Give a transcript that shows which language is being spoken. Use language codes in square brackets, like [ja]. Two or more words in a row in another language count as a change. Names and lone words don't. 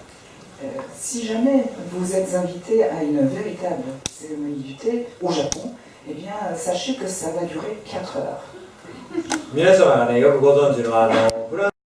[fr] Si jamais vous êtes invité à une véritable cérémonie du thé au Japon, eh bien, sachez que ça va durer 4 heures. [ja] 皆様がね、よくご存知のフラン